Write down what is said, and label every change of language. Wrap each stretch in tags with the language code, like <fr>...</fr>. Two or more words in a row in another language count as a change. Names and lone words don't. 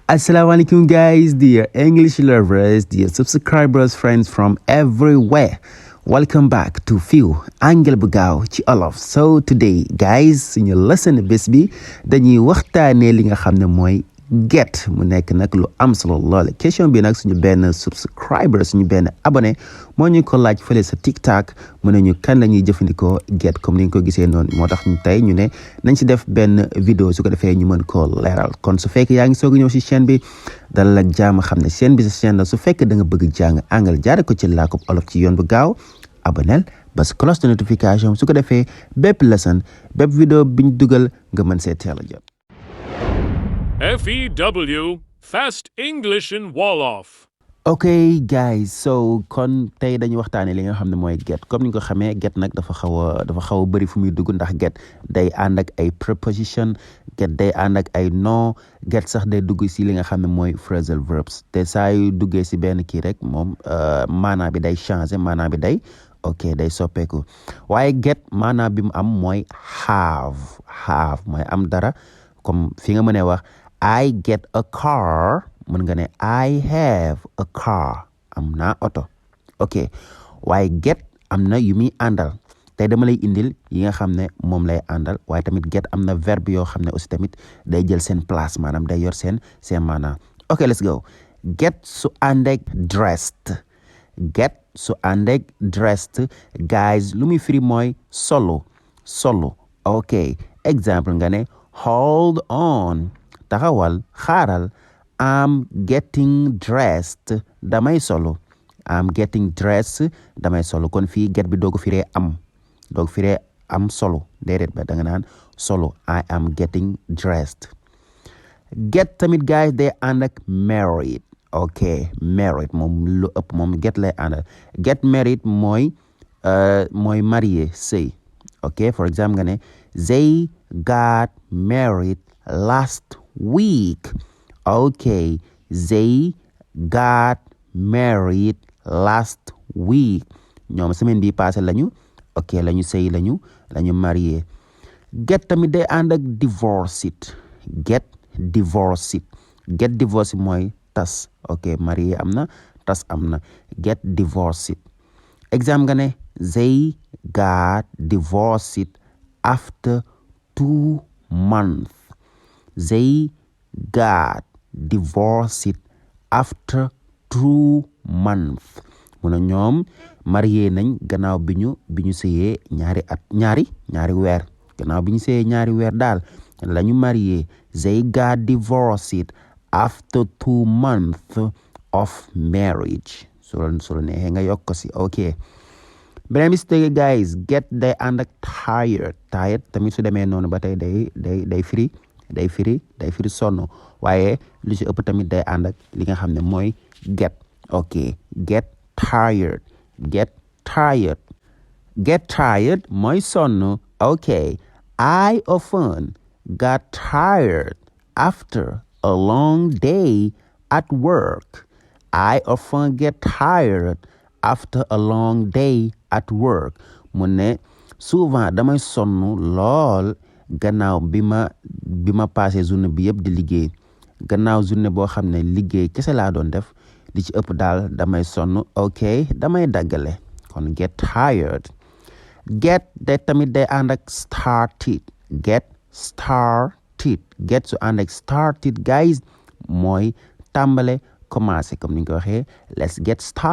<en>Assalamualaikum guys, dear English lovers, dear subscribers, friends from everywhere. Welcome back to Fiu Anglais bu gaaw ci Wolof. So today guys,</en> <wo>suñu lesson bés bi dañuy waxtaanee li nga xam ne mooy get mu nekk nag lu am solo lool. Question bi nag suñu benn subscriber suñu benn abonné moo ñu ko laaj fële sa TikTok mu ne ñu kan la ñuy jëfandikoo get comme ni nga ko gisee noonu moo tax ñu tey ñu ne nañ si def benn vidéo su ko defee ñu mën koo leeral. Kon su fekkee yaa ngi soog a ñëw si chaîne bi dalal ak jàmm xam ne chaîne bi sa chaîne la su fekkee da nga bëgg jàng anglais jaare ko ci làkkub olof ci yoon bu gaaw aboneel bas</wo> <fr>cloche de notification</fr> <wo>su ko defee bépp lesson bépp vidéo biñ dugal nga mën see teel a jot.</wo> <en>FEW, Fast English in Wolof. ok guys so</en> <wo>kon tey dañuy waxtaanee li nga xam ne mooy get comme ni nga ko xamee get nag dafa xaw a bëri fu muy dugg ndax get day ànd ak ay preposition get day ànd ak ay nom get sax day dugg si li nga xam ne mooy</wo> <en>phrasal verbs</en> <wo>te saa yu duggee si benn kii rek moom maanaa bi day changer maanaa bi day day soppeeku waaye get maanaa bi mu am mooy have mooy am dara comme fi nga mënee wax</wo> <en>I get a car</en> <wo>mën nga ne</wo> <en>I have a car</en> <wo>am naa oto ok waaye get am na yu muy àndal tey dama lay indil yi nga xam ne moom lay àndal waaye tamit get am na verbe yoo xam ne aussi tamit day jël seen place maanaam day yor seen maanaa</wo> <en>ok let's go get</en> <wo>su àndeek dressed get su àndeek dressed guys lu muy firi mooy solo ok exemple nga ne</wo> <en>hold on</en> <wo>taxawal xaaral</wo> <en>I'm getting dressed</en> <wo>damay solo kon fii get bi doogu firee am solo déedéet ba da nga naan solo</wo> <en>I am getting dressed</en> <wo>get tamit guys day ànd ak married ok married moom lu ëpp moom get lay àndal get married mooy marié sëy</wo> <en>ok for example</en> <wo>nga ne</wo> <en>they got married last week</en> <wo>okay they got married last week ñoom semaine bi passé lañu sëy lañu marié get tamit day ànd ak divorced</wo> <en>get divorced</en> <wo>mooy tas</wo> <en>ok</en> <wo>marié am na tas am na</wo> <en>get divorced</en> <wo>exemple nga ne</wo> <en>they got divorced after 2 months they got divorced after 2</en> <wo>months mu ne ñoom marié nañ gannaaw bi ñu sëyee ñaari weer gannaaw bi ñu sëyee ñaari weer daal lañu marié</wo> <en>they got divorced after 2 months of marriage</en> <wo>so la neexee nga yokk ko si ok beneen bi si tege guys get day ànd ak tired tamit su demee noonu ba tey day firi sonn waaye lu ci ëpp tamit day ànd ak li nga xam ne mooy get ok get</wo> <en>tired</en> <wo>mooy sonn</wo> <en>ok I often got tired after a long day at work I often get tired after a long day at work</en> <wo>mu ne souvent damay sonn lool gannaaw bi ma passé journée bi yëpp di liggéey gannaaw journée boo xam ne liggéey kese laa doon def li ci ëpp daal damay sonn ok damay daggale kon</wo> <en>get tired</en> <wo>get day tamit day ànd ak started get su ànd ak started guys mooy tàmbale commencé comme ni nga ko waxee</wo> <en>let's get</en>